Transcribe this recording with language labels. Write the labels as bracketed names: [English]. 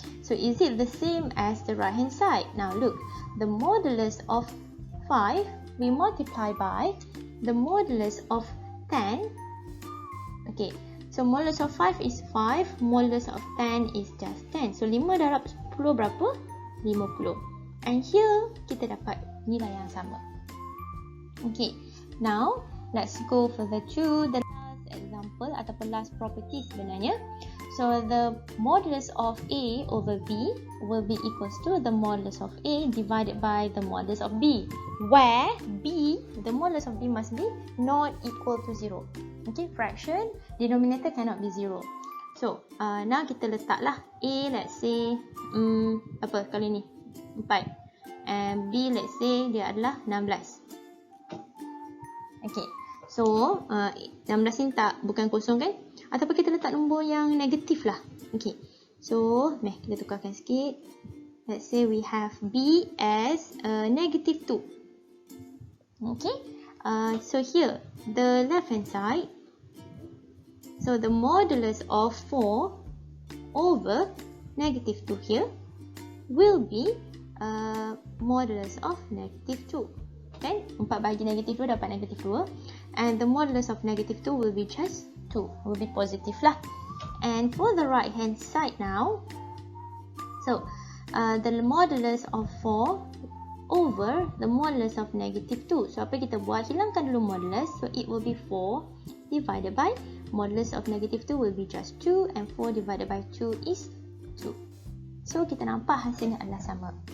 [English] So is it the same as the right hand side? Now look, the modulus of 5 we multiply by the modulus of 10. Okay, so modulus of 5 is 5, modulus of 10 is just 10. [Malay] So 5 darab 10 berapa? 50. [English] And here [Malay] kita dapat nilai yang sama. [English] Okay, now let's go further to the last example [Malay] ataupun [English] last property [Malay] sebenarnya. [English] So the modulus of A over B will be equals to the modulus of A divided by the modulus of B, where B, the modulus of B must be not equal to 0. Okay, fraction, denominator cannot be 0. So now [Malay] kita letaklah A, let's say apa kali ni 4, [English] and B, let's say [Malay] dia adalah 16. Okay, so 16 ni bukan kosong kan? Ataupun kita letak nombor yang negatif lah. Okay, so kita tukarkan sikit. [English] Let's say we have B as negative 2. Okay, so here the left hand side, so the modulus of 4 over negative 2 here will be modulus of negative 2. [Malay] Kan? [English] 4 [Malay] bagi [English] negative 2 [Malay] dapat [English] negative 2. And the modulus of negative 2 will be just 2. Will be positive lah. And for the right hand side now, so the modulus of 4 over the modulus of negative 2. [Malay] So apa kita buat? Hilangkan dulu modulus. [English] So it will be 4 divided by modulus of negative 2 will be just 2. And 4 divided by 2 is 2. [Malay] So kita nampak hasilnya adalah sama.